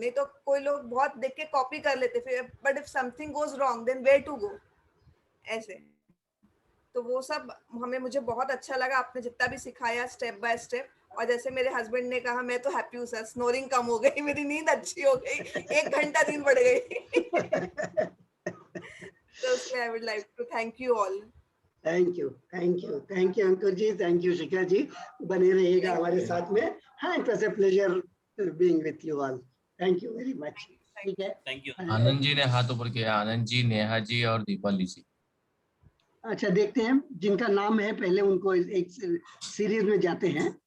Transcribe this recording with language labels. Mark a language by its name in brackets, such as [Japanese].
[Hindi] नहीं तो कोई लोग बहुत देख के कॉपी कर लेते फिर, [English] but if something goes wrong then where to go, [Hindi] ऐसे. तो वो सब मुझे बहुत अच्छा लगा आपने जितना भी सिखाया स्टेप बाय स्टेप. और जैसे मेरे हस्बैंड ने कहा, मैं तो हैप्पी हूँ सर, स्नोरिंग कम हो गई, मेरी नींद अच्छी हो गई, 1 घंटा नींद बढ़ गई. [English] So I would like to thank you all. Thank you Ankur ji. Thank you Shikha ji. [Hindi] बने रहिएगा हमारे साथ में. हाँ, [English] It was a pleasure being with you all. Thank you very much. [Hindi] ठीक है. [English] Thank you. [Hindi] आनंद जी ने हाथ ऊपर किया. आनंद जी, नेहा जी और दीपाली जी. अच्छा, देखते हैं जिनका नाम है पहले उनको एक सीरीज में जाते हैं.